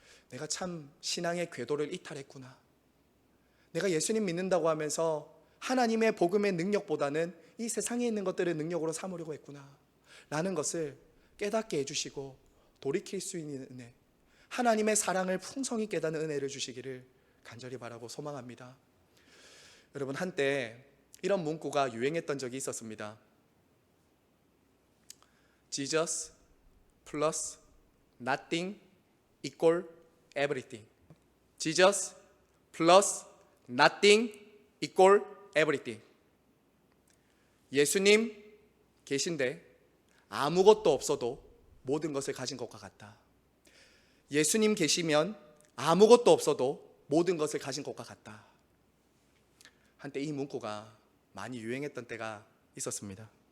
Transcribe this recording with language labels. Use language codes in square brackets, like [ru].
[ko] 내가 참 신앙의 궤도를 이탈했구나, 내가 예수님 믿는다고 하면서 하나님의 복음의 능력보다는 이 세상에 있는 것들을 능력으로 삼으려고 했구나 라는 것을 깨닫게 해주시고 돌이킬 수 있는 은혜, 하나님의 사랑을 풍성히 깨닫는 은혜를 주시기를 간절히 바라고 소망합니다. 여러분, 한때 이런 문구가 유행했던 적이 있었습니다. [en] Jesus plus nothing equal everything. Jesus plus nothing equal everything. [ko] 예수님 계신데 아무것도 없어도 모든 것을 가진 것과 같다. 예수님 계시면 아무것도 없어도 모든 것을 가진 것과 같다. 한때 이 문구가 많이 유행했던 때가 있었습니다.